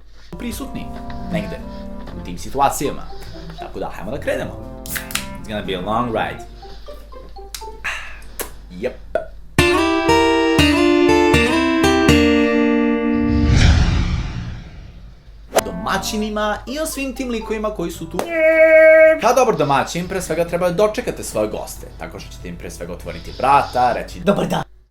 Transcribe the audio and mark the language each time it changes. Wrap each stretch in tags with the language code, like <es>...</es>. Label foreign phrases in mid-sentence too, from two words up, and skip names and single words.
<sr>prisutni negde u tim situacijama. Tako da, hajmo da krenemo.</sr> <en>It's gonna be a long ride. Yep.</en> <sr>Domaćinima i o svim tim likovima koji su tu. Kao dobar domaćin, pre svega treba da dočekate svoje goste, tako što ćete im pre svega otvoriti vrata, reći dobar dan.</sr>